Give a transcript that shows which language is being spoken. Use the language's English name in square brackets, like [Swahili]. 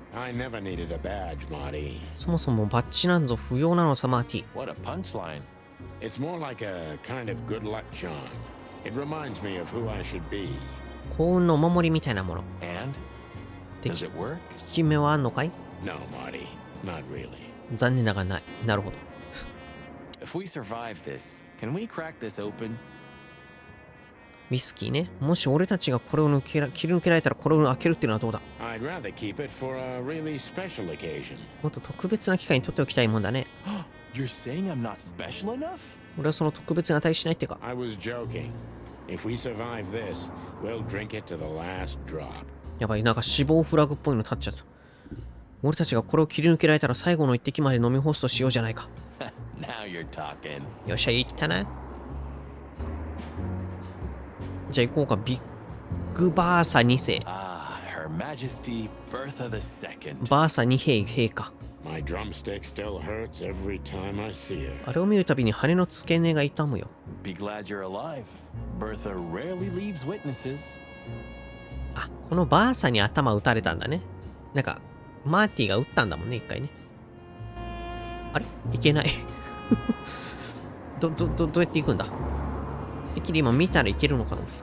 [English] I never needed a badge, Marty. [Japanese] そもそもバッジなんぞ不要なのさ、マーティ。 [English] What a punchline. It's more like a kind of good luck charm. It reminds me of who I should be. [Japanese] 幸運のお守りみたいなもの。 [English] And? [Japanese] で [English] Does it work? [Japanese] 効き目はあんのかい？ [English] No, Marty. Not really. [Japanese] 残念ながらない。なるほど。 [English] If we survive this, can we crack this open? [Japanese] ウイスキーね。もし俺たちがこれを切り抜けられたらこれを開けるっていうのはどうだ？ [English] I'd rather keep it for a really special occasion. [Japanese] もっと特別な機会に取っておきたいもんだね。 [English] You're saying I'm not special enough? [Japanese] 俺はその特別に値しないってか。 [English] I was joking. If we survive this, we'll drink it to the last drop. [Japanese] やばい、なんか死亡フラグっぽいの立っちゃった。俺たちがこれを切り抜けられたら最後の一滴まで飲み干すとしようじゃないか。 [English] Now you're talking. [Japanese] よっしゃ、行ったな。じゃあ行こうか。ビッグバーサ2世。 [English] Ah, Her Majesty Bertha II. [Japanese] バーサ2兵兵か。 [English] My drumstick still hurts every time I see her. [Japanese] あれを見るたびに羽の付け根が痛むよ。 [English] Be glad you're alive. Bertha rarely leaves witnesses. [Japanese] あ、このバーサに頭打たれたんだね。なんか、マーティが撃ったんだもんね、一回ね。あれいけない。どうやって行くんだ。てっきり今見たらいけるのかな。